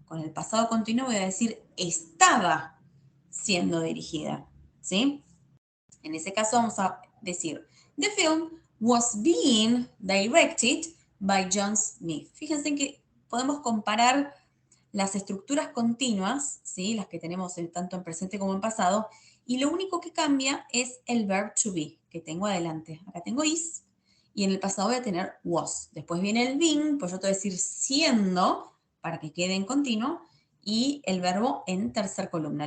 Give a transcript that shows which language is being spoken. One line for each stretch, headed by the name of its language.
Spanish: Con el pasado continuo voy a decir, estaba siendo dirigida, ¿sí? En ese caso vamos a decir,
English: the film was being directed by John Smith.
Spanish: Fíjense que podemos comparar las estructuras continuas, ¿sí? Las que tenemos tanto en presente como en pasado, y lo único que cambia es el verb to be, que tengo adelante. Acá tengo is, y en el pasado voy a tener was. Después viene el being, pues yo te voy a decir siendo, para que quede en continuo, y el verbo en tercer columna.